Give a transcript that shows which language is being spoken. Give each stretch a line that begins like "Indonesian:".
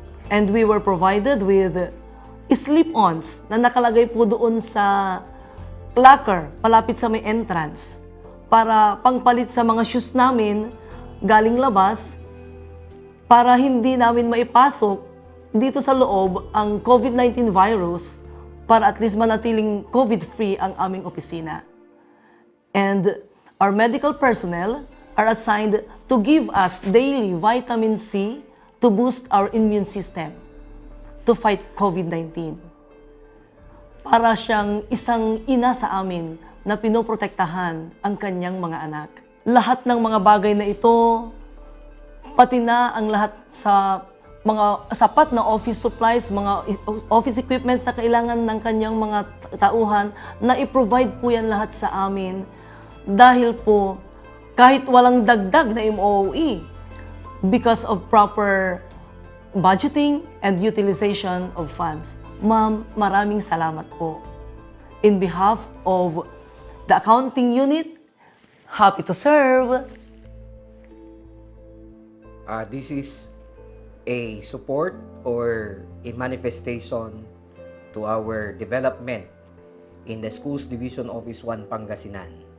English: And we were provided with slip-ons
Filipino: na nakalagay po doon sa locker palapit sa may entrance para pangpalit sa mga shoes namin galing labas para hindi namin maipasok dito sa loob ang COVID-19 virus para at least manatiling COVID-free ang aming opisina.
English: And our medical personnel are assigned to give us daily vitamin C to boost our immune system to fight COVID-19.
Filipino: Para siyang isang ina sa amin na pinoprotektahan ang kanyang mga anak. Lahat ng mga bagay na ito, pati na ang lahat sa mga sapat na office supplies, mga office equipments na kailangan ng kanyang mga tauhan, na i-provide po yan lahat sa amin dahil po kahit walang dagdag na MOE
English: because of proper budgeting and utilization of funds.
Filipino: Ma'am, maraming salamat po.
English: In behalf of the accounting unit, happy to serve. This is a support or a manifestation to our development in the Schools Division Office 1 Pangasinan.